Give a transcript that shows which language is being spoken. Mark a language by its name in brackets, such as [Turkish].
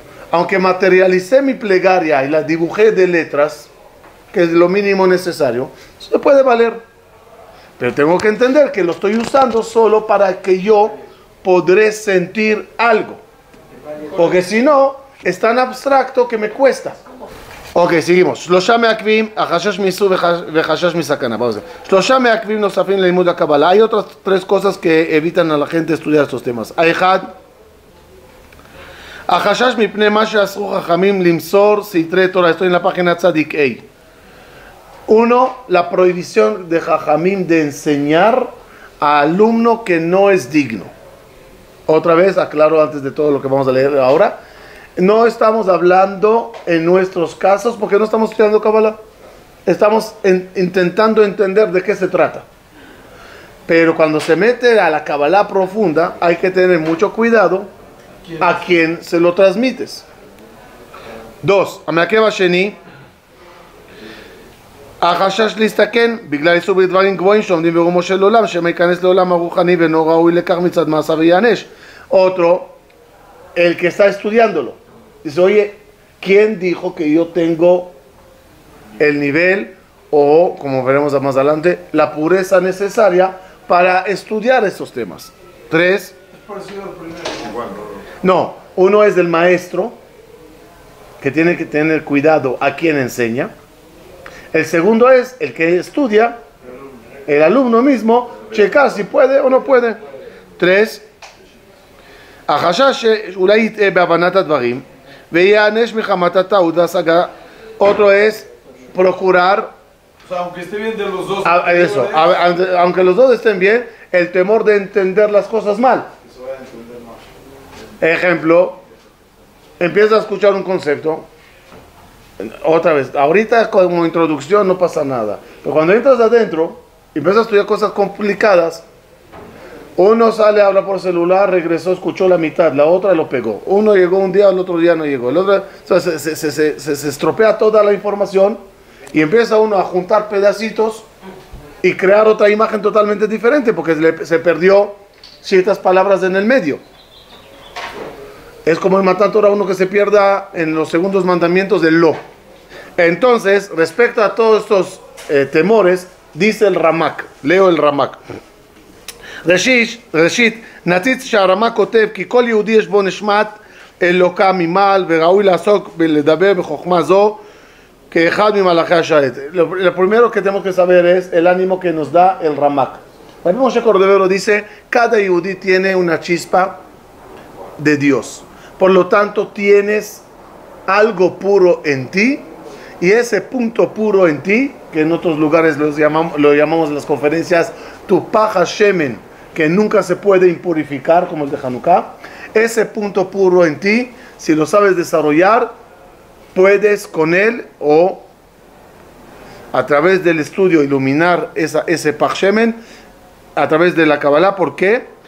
[Spanish] aunque materialicé mi plegaria y la dibujé de letras, que es lo mínimo necesario, se puede valer. Pero tengo que entender que lo estoy usando solo para que yo podré sentir algo. Porque si no, es tan abstracto que me cuesta. Ok, seguimos. [Hebrew] שלושה מעכבים, החשש מאיסור וחשש מסכנה. שלושה מעכבים נוספים ללימוד הקבלה. [Spanish] Hay otras tres cosas que evitan a la gente estudiar estos temas. [Hebrew] האחד, החשש מפני מה שאסרו חכמים למסור סתרי תורה. [Spanish] Estoy en la página tzadik A. Uno, la prohibición de Jajamim de enseñar a alumno que no es digno. Otra vez, aclaro antes de todo lo que vamos a leer ahora, no estamos hablando en nuestros casos porque no estamos estudiando Kabbalah. Estamos intentando entender de qué se trata. Pero cuando se mete a la Kabbalah profunda, hay que tener mucho cuidado a quien se lo transmites. [Hebrew] Dos, המעכב השני, החשש להסתכן בגלל איסור בדברים גבוהים שעומדים ברומו של עולם, שמא ייכנס לעולם הרוחני ואינו ראוי לכך מצד מעשיו וייענש. [Spanish] Otro, el que está estudiándolo, dice, oye, ¿quién dijo que yo tengo el nivel o, como veremos más adelante, la pureza necesaria para estudiar estos temas? Tres, no, uno es del maestro, que tiene que tener cuidado a quien enseña. El segundo es el que estudia, el alumno mismo, checar si puede o no puede. [Hebrew] Tres, החשש שאולי יטעה בהבנת הדברים ויענש מחמת הטעות וההשגה. [Spanish] Otro es procurar, O sea, aunque esté bien de los dos. eso, aunque los dos estén bien, el temor de entender las cosas mal. Se va a entender más. Ejemplo, empiezas a escuchar un concepto, otra vez, ahorita como introducción no pasa nada, pero cuando entras adentro y empiezas a estudiar cosas complicadas, uno sale, habla por celular, regresó, escuchó la mitad, la otra lo pegó. Uno llegó un día, el otro día no llegó. El otro, o sea, se estropea toda la información y empieza uno a juntar pedacitos y crear otra imagen totalmente diferente porque se perdió ciertas palabras en el medio. Es como el Matan Torah, uno que se pierda en los segundos mandamientos del lo. Entonces, respecto a todos estos temores, dice el Ramak, leo el Ramak. [Hebrew] ראשית, נציץ שהרמ"א כותב כי כל יהודי יש בו נשמת אלוקה ממעל וראוי לעסוק ולדבר בחוכמה זו כאחד ממלאכי השרת. [Spanish] Lo primero que tenemos que saber es el ánimo que nos da el Ramak. Rabbi Moshe Cordovero dice, cada yehudí tiene una chispa de Dios. Por lo tanto, tienes algo puro en ti y ese punto puro en ti, que en otros lugares lo llamamos en las conferencias tu paja shemen, que nunca se puede impurificar como el de Hanukkah, ese punto puro en ti, si lo sabes desarrollar, puedes con él o a través del estudio iluminar ese paj shemen a través de la Kabbalah. ¿Por qué?